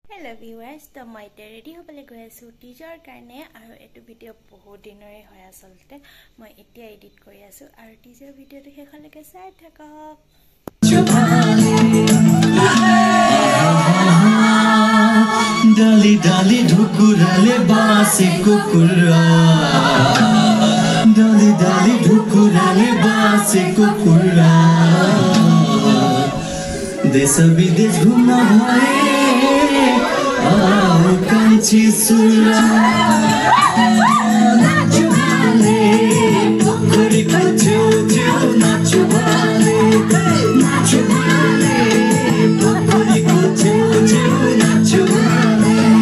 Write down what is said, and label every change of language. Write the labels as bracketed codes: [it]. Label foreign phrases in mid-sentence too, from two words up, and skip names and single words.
[en] Hello viewers, [as] তো মই ৰেডী হʼবলৈ গৈ আছোঁ টীজাৰ কাৰণে আৰু এটা ভিডিঅ' বহুত দিনৰে হৈ আছিলতে মই এতিয়া এডিট কৰি আছোঁ আৰু [en] teaser video [as] দেখিলে চাই থাকক [ne] डाली डाली ढुकुराले बासे कुकुरा डाली डाली ढुकुराले बासे कुकुरा देश विदेश घुम्न भए कान्छी सुरा नाचु भाले पोखरीको छेउ नाचु भाले पोखरीको छेउ नाचु भाले